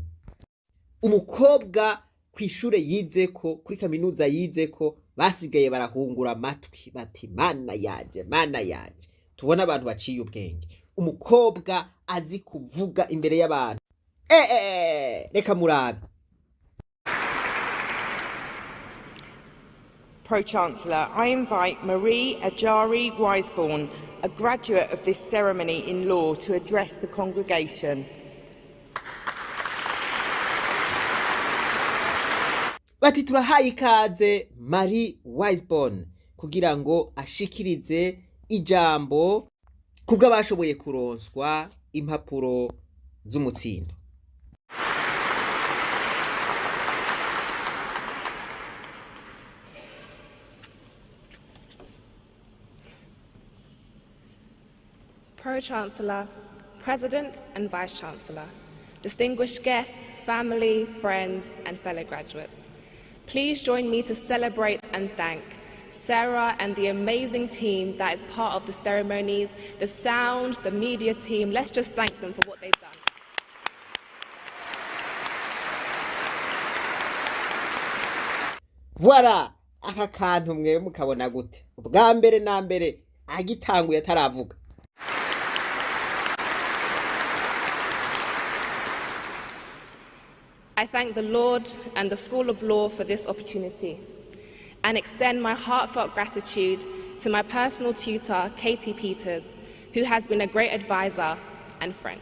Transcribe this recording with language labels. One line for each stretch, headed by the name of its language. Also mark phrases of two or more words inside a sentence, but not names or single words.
Rundi: Umukobwa kwishure yizeko, kuri kaminuza yizeko, basigaye barahungura amatwi bati mana yaje. Tubona abantu baciye ubwenge, umukobwa azi kuvuga imbere y'abantu. Reka murabe.
English: Pro-Chancellor, I invite Marie Ajari Wiseborn, a graduate of this ceremony in law, to address the congregation.
Rundi: Bati turahaye ikaze Mary Wiseborn kugira ngo ashikirize ijambo kubw'abashoboye kuronswa impapuro z'umutsindo.
English: Pro-Chancellor, President and Vice-Chancellor, distinguished guests, family, friends and fellow graduates, please join me to celebrate and thank Sarah and the amazing team that is part of the ceremonies, the sound, the media team. Let's just thank them for what they've done.
Rundi: Voilà, aka kantu mwe mukabona gute? Ubwa mbere na mbere agitanguye ataravuga.
English: I thank the Lord and the School of Law for this opportunity and extend my heartfelt gratitude to my personal tutor, Katie Peters, who has been a great advisor and friend.